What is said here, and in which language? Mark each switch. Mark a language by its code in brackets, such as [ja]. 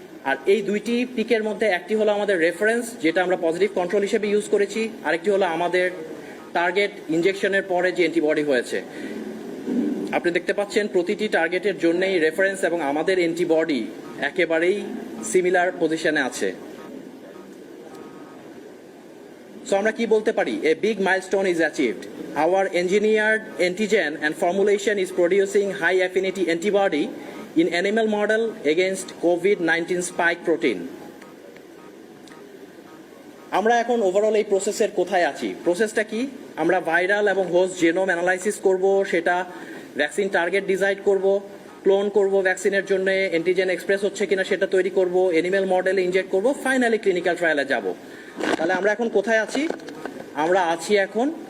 [bn] আর এই দুইটি পিকের মধ্যে একটি হলো আমাদের রেফারেন্স, যেটা আমরা পজিটিভ কন্ট্রোল হিসেবে ইউজ করেছি, আরেকটি হলো আমাদের টার্গেট ইনজেকশনের পরে যে অ্যান্টিবডি হয়েছে। আপনি দেখতে পাচ্ছেন প্রতিটি টার্গেটের জন্যই রেফারেন্স এবং আমাদের অ্যান্টিবডি একেবারেই সিমিলার পজিশনে আছে। [en] so [bn] আমরা কি বলতে পারি, [en] A big milestone is achieved. Our engineered antigen and formulation is producing high affinity antibody in animal model against COVID-19 spike protein. [bn] আমরা এখন ওভারঅল এই প্রসেসের কোথায় আছি? প্রসেসটা কি? আমরা ভাইরাল এবং হোস্ট জেনোম অ্যানালাইসিস করব, সেটা ভ্যাকসিন টার্গেট ডিসাইড করব, ক্লোন করব ভ্যাকসিনের জন্য, অ্যান্টিজেন এক্সপ্রেস হচ্ছে কিনা সেটা তৈরি করব, অ্যানিমেল মডেলে ইনজেক্ট করব, ফাইনালি ক্লিনিক্যাল ট্রায়ালে যাব। তাহলে আমরা এখন কোথায় আছি? আমরা আছি এখন